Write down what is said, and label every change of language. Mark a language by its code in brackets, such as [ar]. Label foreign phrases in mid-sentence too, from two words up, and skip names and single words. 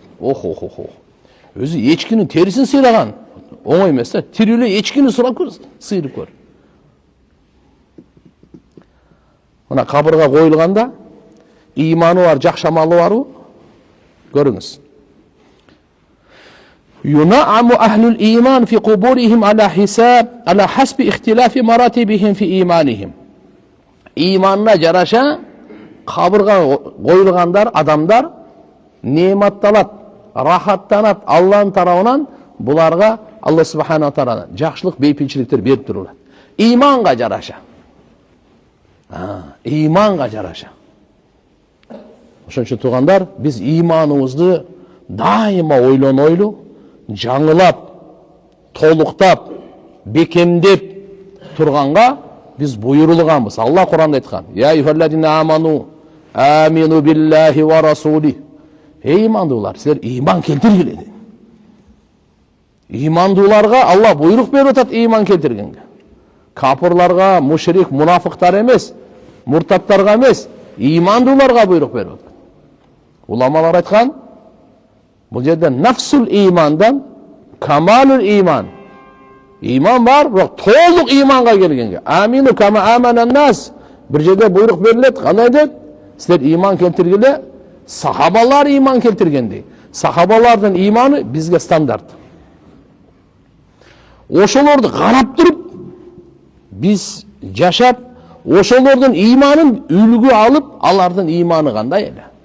[ky] Ох. Өзү эчкинин терисин сыйраган. Оңой эмес да. Тирүүлө эчкини сурап көр, сыйрып көр. Мына кабырга коюлганда иманы бар, жакшы амалы барбы? Көрүңүз. [ar] ينعم أهل الإيمان في قبورهم على حسب اختلاف مراتبهم في إيمانهم. [ky] Иманына жараша кабырга коюлгандар, адамдар неаматталат, рахаттанат Аллахтын тарабынан, буларга Алла [ar] سبحانه تعالى [ky] жакшылык, бейпинчиликтер берип турулат. Иманга жараша. Иманга жараша. Ошон үчүн туугандар, биз иманыбызды дайыма ойлонойлу, жаңылап, толуктап, бекемдеп турганга биз буйрулганбыз. Алла Куранда айткан: [ar] "يا أيها الذين آمنوا آمنوا بالله ورسوله." [ky] Эй имандуулар, силер иман келтиргиле. Имандууларга Алла буйрук берип атат иман келтиргенге. Капырларга, мушрик, мунафыктар эмес, муртаттарга эмес, имандууларга буйрук берип атат. Уламалар айткан, бул жерде [ar] نفس الإيمان كمال الإيمان. [ky] Иман бар, бирок толук иманга келгенге. [ar] آمنوا كما آمن الناس. [ky] Бир жерде буйрук берилет, кандай дейт? Силер иман келтиргиле, сахабалар иман келтиргендей. Сахабалардын иманы бизге стандарт. Ошолорду карап туруп, биз жашап, ошолордун иманын үлгү алып, алардын иманы кандай эле?